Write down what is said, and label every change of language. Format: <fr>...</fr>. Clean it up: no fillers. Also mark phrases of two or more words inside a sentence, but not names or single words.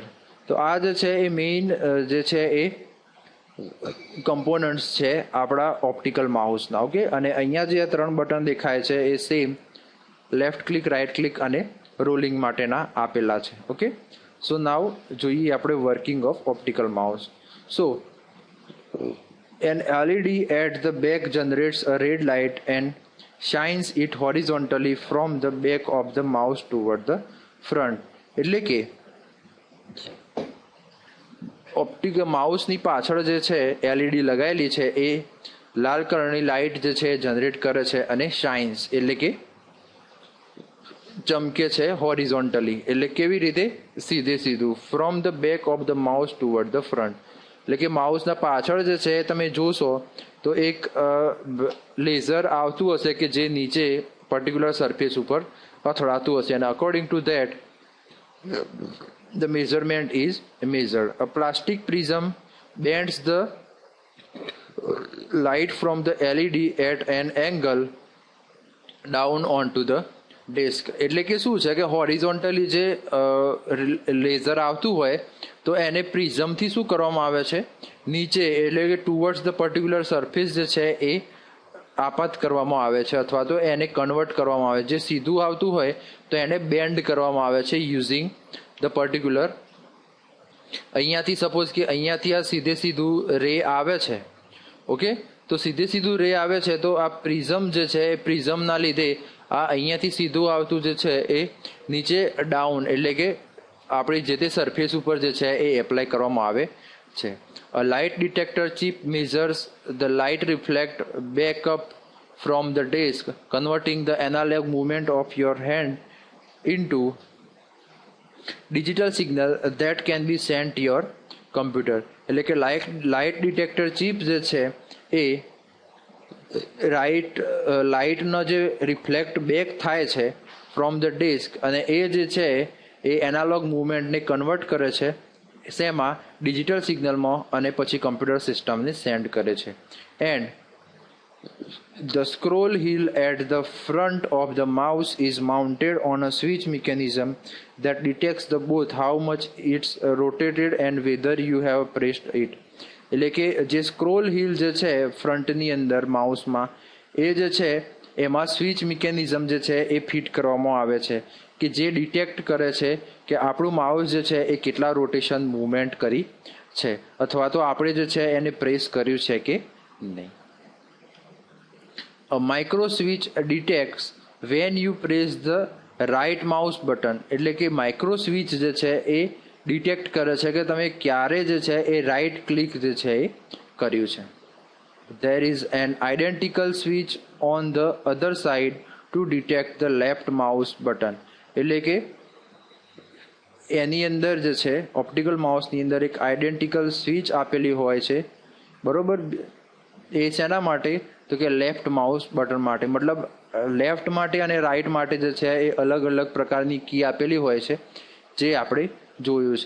<gu>તો આ જે છે એ મેઇન જે છે એ કમ્પોનન્ટ્સ છે આપણા ઓપ્ટિકલ માઉસના. ઓકે. અને અહીંયા જે આ 3 બટન દેખાય છે એ સેમ</gu> <en>left click, right click</en> <gu>અને રોલિંગ માટેના આપેલા છે. ઓકે.</gu> <en>So now</en> <gu>જોઈએ આપણે</gu> <en>working of optical mouse. સો an LED at the back generates a red light and shines it horizontally from the back of the mouse toward the front.</en> <gu>એટલે કે ઓપ્ટિકલ માઉસની પાછળ જે છે LED લગાવેલી છે એ લાલ કલરની લાઇટ જે છે જનરેટ કરે છે અને શાઇન્સ એટલે કે ચમકે છે હોરિઝોન્ટલી એટલે કેવી રીતે સીધે સીધું</gu> <en>from the back of the mouse toward the front.</en> <gu>એટલે કે માઉસના પાછળ જે છે તમે જોશો તો એક લેઝર આવતું હશે કે જે નીચે</gu> <en>particular surface</en> <gu>ઉપર અથડાતું હશે અને</gu> <en>according to that the measurement is measured. A plastic prism bends the light from the LED at an angle down onto the desk.</en> <gu>એટલે કે શું છે કે હોરિઝોન્ટલી જે લેઝર આવતું હોય તો એને પ્રિઝમથી શું કરવામાં આવે છે નીચે એટલે કે</gu> <en>towards the particular surface</en> <gu>જે છે એ આપાત કરવામાં આવે છે અથવા તો એને કન્વર્ટ કરવામાં આવે. જે સીધું આવતું હોય તો એને બેન્ડ કરવામાં આવે છે</gu> <en>using the particular.</en> <gu>અહીંયાથી સપોઝ કે અહીંયાથી આ સીધે સીધું રે આવે છે. ઓકે. તો સીધે સીધું રે આવે છે તો આ પ્રિઝમ જે છે એ પ્રિઝમના લીધે આ અહીંયાથી સીધું આવતું જે છે એ નીચે ડાઉન એટલે કે આપણી જે તે સરફેસ ઉપર જે છે એ એપ્લાય કરવામાં આવે છે.</gu> <en>A light detector chip measures the light reflect back up from the desk, converting the analog movement of your hand into digital signal that can be sent to your computer.</en> <gu>એટલે કે</gu> <en>light detector chip</en> <gu>જે છે એ લાઇટનો જે</gu> <en>reflect back</en> <gu>થાય છે</gu> <en>from the disk</en> <gu>અને એ જે છે એ એનાલોગ મૂવમેન્ટને કન્વર્ટ કરે છે શેમાં ડિજિટલ સિગ્નલમાં અને પછી કમ્પ્યુટર સિસ્ટમને સેન્ડ કરે છે.</gu> <en>એન્ડ the scroll wheel at the front of the mouse is mounted on a switch mechanism that detects the both how much it's rotated and whether you have pressed it.</en> <gu>એટલે કે જે</gu> <en>scroll wheel</en> <gu>જે છે ફ્રન્ટની અંદર માઉસમાં એ જે છે એમાં</gu> <en>switch mechanism</en> <gu>જે છે એ ફિટ કરવામાં આવે છે કે જે ડિટેક્ટ કરે છે કે આપણું માઉસ જે છે એ કેટલા</gu> <en>rotation movement</en> <gu>કરી છે અથવા તો આપણે જે છે એને પ્રેસ કર્યું છે કે નહીં.</gu> <en>A micro switch detects when you press the right mouse button.</en> <gu>એટલે કે</gu> <en>micro switch</en> <gu>જે છે એ ડિટેક્ટ કરે છે કે તમે ક્યારે જે છે એ</gu> <en>right click</en> <gu>જે છે એ કર્યું છે.</gu> <en>There is an identical switch on the other side to detect the left mouse button.</en> <gu>એટલે કે એની અંદર જે છે ઓપ્ટિકલ માઉસની અંદર એક</gu> <en>identical switch</en> <gu>આપેલી હોય છે બરોબર. એ શેના માટે તો કે</gu> <en>left mouse button</en> <gu>માટે, મતલબ લેફ્ટ માટે અને રાઈટ માટે જે છે એ અલગ અલગ પ્રકારની કી આપેલી હોય છે જે આપણે જોયું છે.</gu>